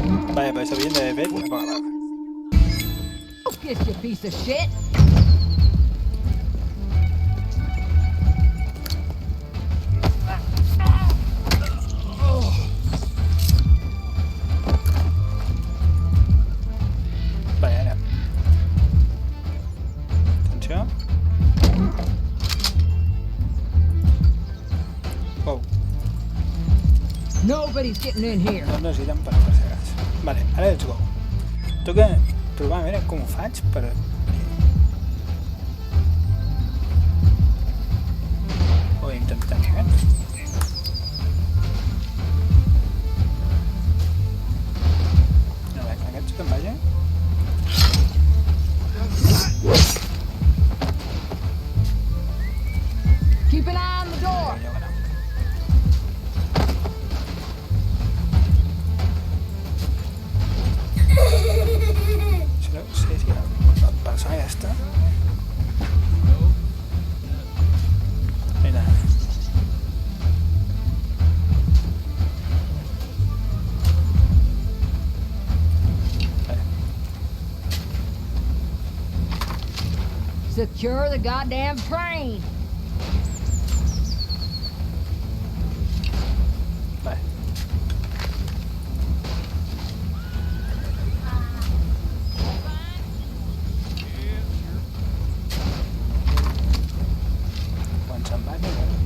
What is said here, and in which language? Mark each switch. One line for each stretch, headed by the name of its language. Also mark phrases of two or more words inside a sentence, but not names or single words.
Spanish: Vale, pues está bien de ver.
English: Focus, you piece of shit.
Catalan: Vale, ara. Atenció. Oh,
English: Nobody's getting in here.
Catalan: no necessitem per perseguir. Vale, ara
English: let's go.
Catalan: Toca trobar, a veure com ho faig per... O intentar, eh? A veure, aquests que em vaja.
English: Keep an eye on the door.
Catalan: Ja, bueno. Si no sé si la persona ja està. Mira. Vale.
English: Secure the goddamn train.
Catalan: Vale. Quan se'n va, no?